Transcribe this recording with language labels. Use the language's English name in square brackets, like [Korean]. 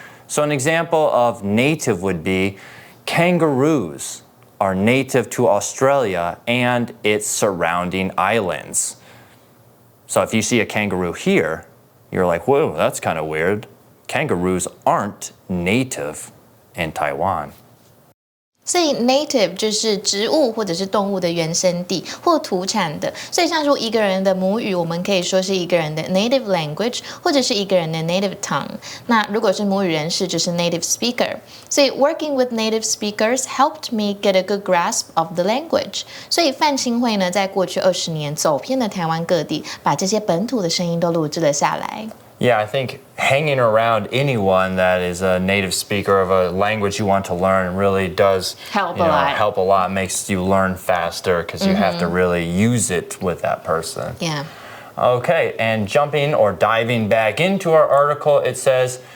[English] So an example of native would be kangaroos are native to Australia and its surrounding islands. So if you see a kangaroo here, you're like, whoa, that's kind of weird. Kangaroos aren't native in Taiwan. [Chinese] 所以 native 就是植物或者是动物的原生地或土产的，所以像说一个人的母语，我们可以说是一个人的 native language， 或者是一个人的 native tongue。那如果是母语人士，就是 native speaker。所以 [English] working with native speakers helped me get a good grasp of the language。 [Chinese] 所以范钦慧呢，在过去20年走遍了台湾各地，把这些本土的声音都录制了下来。 [English] Yeah, I think hanging around anyone that is a native speaker of a language you want to learn really does help a lot, makes you learn faster because you have to really use it with that person. Yeah. Okay, and jumping or diving back into our article, it says,